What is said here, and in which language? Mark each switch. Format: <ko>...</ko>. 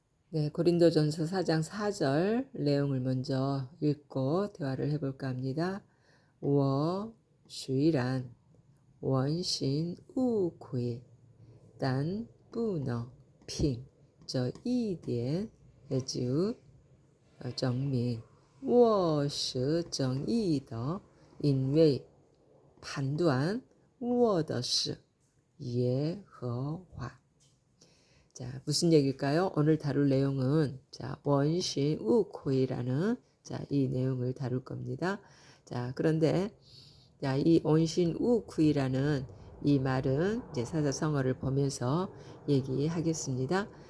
<ko>네, 고린도전서 4장 4절 내용을 먼저 읽고 대화를 해볼까 합니다.</ko> <zh>我虽然问心无愧，但不能凭这一点就证明我是正义的，因为判断我的是耶和华。</zh> <ko>자, 무슨 얘기일까요? 오늘 다룰 내용은 원신 우코이라는 이 내용을 다룰 겁니다. 자, 그런데 이 원신 우쿠이라는 이 말은 이제 사자성어를 보면서 얘기하겠습니다.</ko>